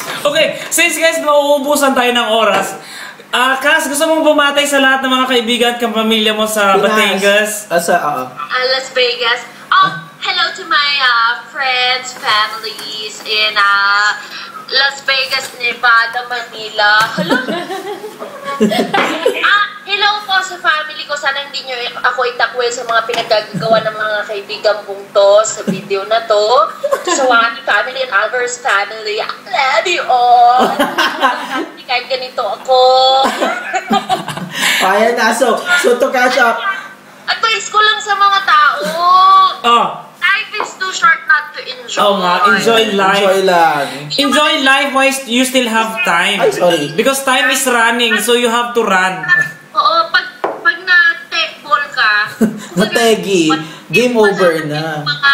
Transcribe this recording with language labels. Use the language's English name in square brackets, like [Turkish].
[Filipino] Okay, since guys, mauubusan tayo ng oras, Cass, gusto mong bumatay sa lahat ng mga kaibigan at kapamilya mo sa Batangas? Las Vegas. [English] Hello to my friends, families in Las Vegas, Nevada, Manila. Hello. [Filipino] Hello po sa family ko. Sana hindi nyo ako itakwil sa mga pinagagawa ng mga kaibigan kong to sa video na to. Sa Wani family and Alvarez family. [English] I love you all. [Filipino] Kahit ganito ako. Ayan na. So to catch up. Advice ko lang sa mga tao. [English] Life is too short not to enjoy. [Filipino] Oo nga, [English] enjoy life. [Filipino] Enjoy lang. [English] Enjoy life while you still have time. [Filipino] Ay, sorry. [English] Because time is running, so you have to run. [Filipino] Oo, pag na-tech ball ka, Na-teggy, game over na.